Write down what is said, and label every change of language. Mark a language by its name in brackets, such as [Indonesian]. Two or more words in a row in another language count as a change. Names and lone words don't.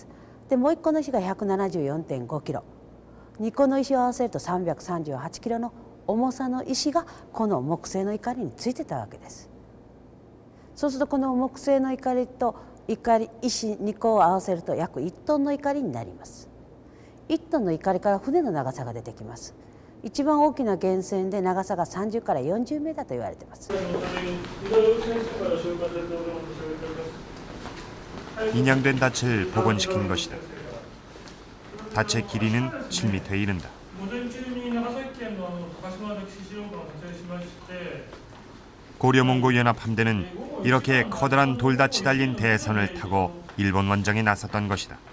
[Japanese] でもう1個の石が 174.5 キロ。2個の石を合わせると338キロの重さの石がこの木製の錨についてたわけです。そうするとこの木製の錨と石2個を合わせると約1トンの錨になります。1トンの錨から船の長さが出てきます。一番大きな源泉で長さが30から40メーターと言われています。 [Korean] 인양된 닻을 복원시킨 것이다. 닻의 길이는 7m에 이른다. 고려몽고 연합 함대는 이렇게 커다란 돌닻이 달린 대선을 타고 일본 원정에 나섰던 것이다.